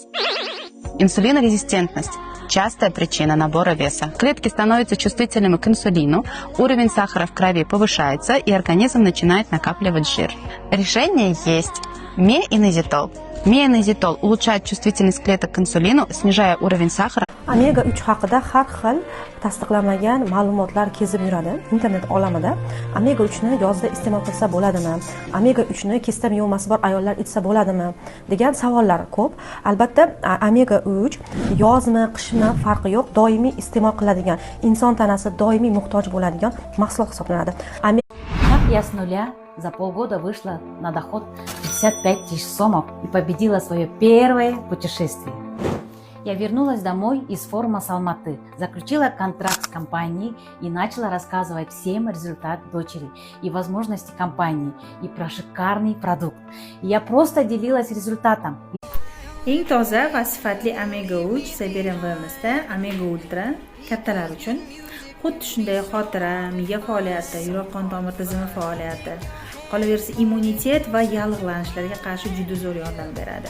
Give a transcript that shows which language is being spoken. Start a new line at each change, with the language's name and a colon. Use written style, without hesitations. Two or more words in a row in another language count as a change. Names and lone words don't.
Russian: Инсулинорезистентность – частая причина набора веса. Клетки становятся чувствительными к инсулину, уровень сахара в крови повышается, и организм начинает накапливать жир. Решение есть. Меинозитол. Меинозитол улучшает чувствительность клеток к инсулину, снижая уровень сахара.
Uzbek: Omega 3 haqida har xil tasdiqlanmagan ma'lumotlar kezib yuradi internet olamida. Omega 3 ni yozda iste'mol qilsa bo'ladimi? Omega 3 ni kesda miyomasi bor ayollar ichsa bo'ladimi? degan savollar ko'p. Albatta, omega 3 yozmi, qishmi farqi yo'q, doimiy iste'mol qiladigan, inson tanasi doimiy muhtoj bo'ladigan mahsulot hisoblanadi.
Russian: Как я с нуля за полгода вышла на доход 55 тысяч сомов и победила свое первое путешествие. Я вернулась домой из форума с Алматы, заключила контракт с компанией и начала рассказывать всем результат дочери и возможности компании и про шикарный продукт. И я просто делилась результатом.
Uzbek: Eng toza va sifatli omega 3 Siberian Wellness'da omega ultra kattalar uchun xuddi shunday xotira, miya faoliyati, yurak-qon tomir tizimi faoliyati, qolaversa immunitet va yallig'lanishlarga qarshi juda zo'r yordam beradi.